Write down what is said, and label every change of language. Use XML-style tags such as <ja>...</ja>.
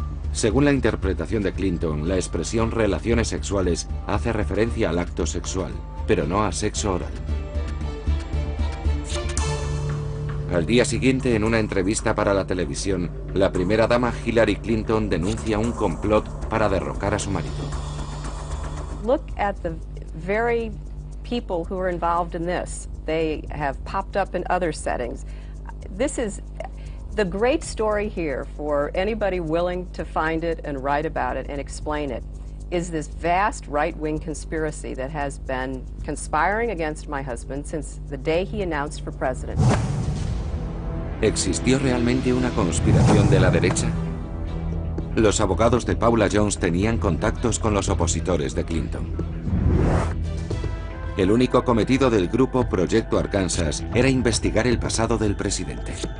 <es>Según la interpretación de Clinton, la expresión relaciones sexuales hace referencia al acto sexual, pero no a sexo oral. Al día siguiente, en una entrevista para la televisión, la primera dama Hillary Clinton denuncia un complot para derrocar a su marido.</es> <en>Look at the very people who are involved in this. They have popped up in other settings. This is the great story here for anybody willing to find it and write about it and explain it is this vast right-wing conspiracy that has been conspiring against my husband since the day he announced for president.</en> <es>¿Existió realmente una conspiración de la derecha? Los abogados de Paula Jones tenían contactos con los opositores de Clinton. El único cometido del grupo Proyecto Arkansas era investigar el pasado del presidente.</es>